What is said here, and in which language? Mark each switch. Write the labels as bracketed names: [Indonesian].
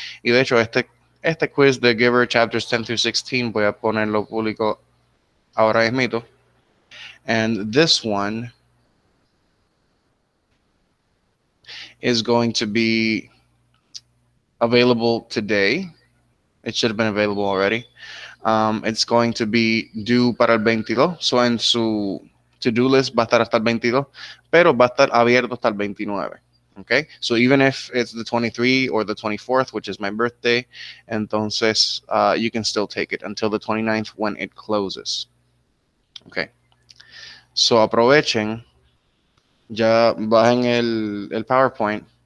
[Spanish] Y de hecho, este quiz de Giver Chapters 10 through 16 voy a ponerlo público ahora mismo. [English] And this one is going to be available today. It should have been available already. It's going to be due [Spanish] para el 22. So en su to-do list va a estar hasta el 22, pero va a estar abierto hasta el 29. [English] Okay, so even if it's the 23 or the 24th, which is my birthday, [Spanish] entonces [English] you can still take it until the 29th when it closes. [Spanish] Okay, so aprovechen, ya bajen el PowerPoint.